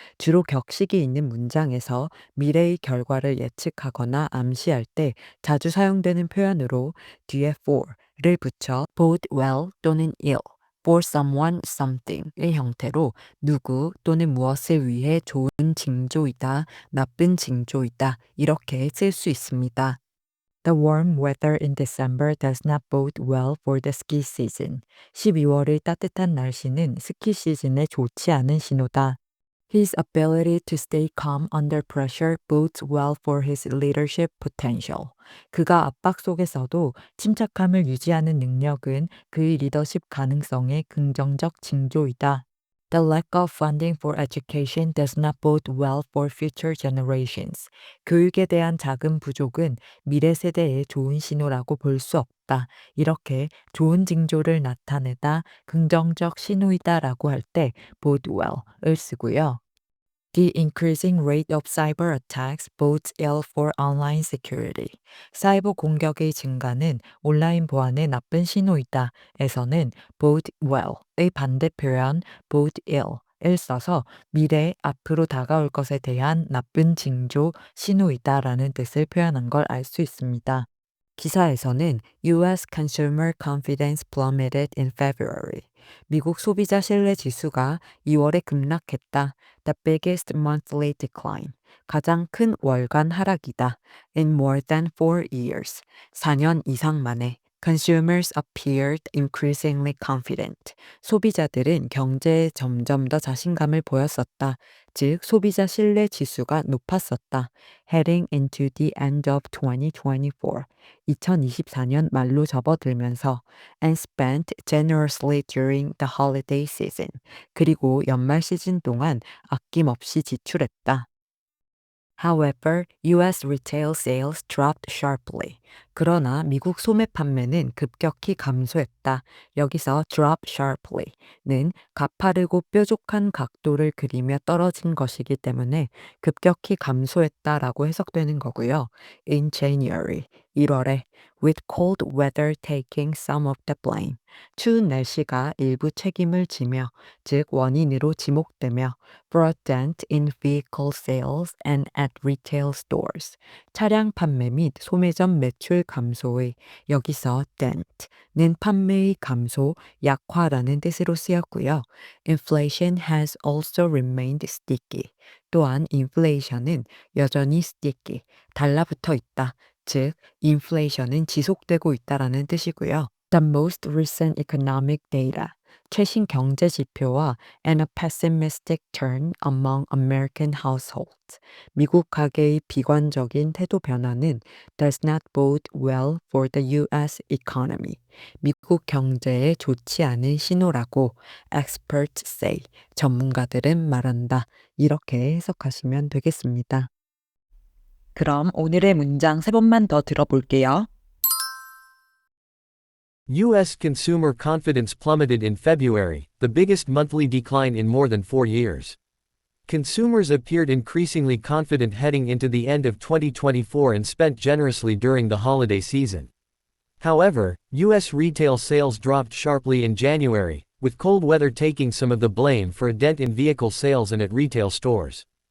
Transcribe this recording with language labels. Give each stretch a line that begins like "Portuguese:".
Korean: 주로 격식이 있는 문장에서 미래의 결과를 예측하거나 암시할 때 자주 사용되는 표현으로 뒤에 for를 붙여 bode well 또는 ill, for someone something의 형태로 누구 또는 무엇을 위해 좋은 징조이다, 나쁜 징조이다 이렇게 쓸 수 있습니다.
English: The warm weather in December does not bode well for the ski season.
Korean: 12월의 따뜻한 날씨는 스키 시즌에 좋지 않은 신호다.
English: His ability to stay calm under pressure bodes well for his leadership potential.
Korean: 그가 압박 속에서도 침착함을 유지하는 능력은 그의 리더십 가능성의 긍정적 징조이다.
English: The lack of funding for education does not bode well for future generations.
Korean: 교육에 대한 자금 부족은 미래 세대에 좋은 신호라고 볼 수 없다. 이렇게 좋은 징조를 나타내다 긍정적 신호이다라고 할 때 bode well을 쓰고요.
English: The increasing rate of cyber attacks bodes ill for online security.
Korean: 사이버 공격의 증가는 온라인 보안에 나쁜 신호이다. 에서는 bode well의 반대 표현 bode ill을 써서 미래, 앞으로 다가올 것에 대한 나쁜 징조, 신호이다라는 뜻을 표현한 걸 알 수 있습니다. 기사에서는
English: US Consumer Confidence plummeted in February.
Korean: 미국 소비자 신뢰 지수가 2월에 급락했다.
English: The biggest monthly decline.
Korean: 가장 큰 월간 하락이다.
English: In more than 4 years.
Korean: 4년 이상 만에.
English: Consumers appeared increasingly confident.
Korean: 소비자들은 경제에 점점 더 자신감을 보였었다. 즉, 소비자 신뢰 지수가 높았었다.
English: Heading into the end of 2024.
Korean: 2024년 말로 접어들면서
English: and spent generously during the holiday season.
Korean: 그리고 연말 시즌 동안 아낌없이 지출했다.
English: However, US retail sales dropped sharply.
Korean: 그러나 미국 소매 판매는 급격히 감소했다. 여기서 drop sharply는 가파르고 뾰족한 각도를 그리며 떨어진 것이기 때문에 급격히 감소했다라고 해석되는 거고요.
English: In January,
Korean: 1월에
English: with cold weather taking some of the blame.
Korean: 추운 날씨가 일부 책임을 지며, 즉 원인으로 지목되며
English: for a dent in vehicle sales and at retail stores.
Korean: 차량 판매 및 소매점 매출 감소의 여기서 dent는 판매의 감소, 약화라는 뜻으로 쓰였고요.
English: Inflation has also remained sticky.
Korean: 또한 인플레이션은 여전히 sticky, 달라붙어 있다. 즉, 인플레이션은 지속되고 있다라는 뜻이고요.
English: The most recent economic data.
Korean: 최신 경제 지표와
English: and a pessimistic turn among American households.
Korean: 미국 가계의 비관적인 태도 변화는
English: does not bode well for the US economy.
Korean: 미국 경제에 좋지 않은 신호라고
English: experts say.
Korean: 전문가들은 말한다. 이렇게 해석하시면 되겠습니다. 그럼 오늘의 문장 3번만 더 들어볼게요.
English: U.S. consumer confidence plummeted in February, the biggest monthly decline in more than 4 years. Consumers appeared increasingly confident heading into the end of 2024 and spent generously during the holiday season. However, U.S. retail sales dropped sharply in January, with cold weather taking some of the blame for a dent in vehicle sales and at retail stores.